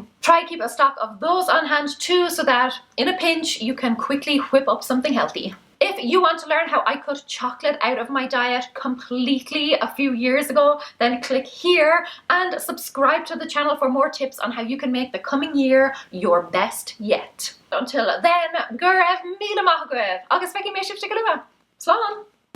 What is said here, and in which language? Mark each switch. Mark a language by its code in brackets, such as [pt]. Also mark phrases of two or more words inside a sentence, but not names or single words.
[en] Try keep a stock of those on hand too, so that in a pinch you can quickly whip up something healthy. If you want to learn how I cut chocolate out of my diet completely a few years ago, then click here and subscribe to the channel for more tips on how you can make the coming year your best yet. Until then, [ga] gur raibh míle maith agaibh, agus feici mé sibh go luath. Slán!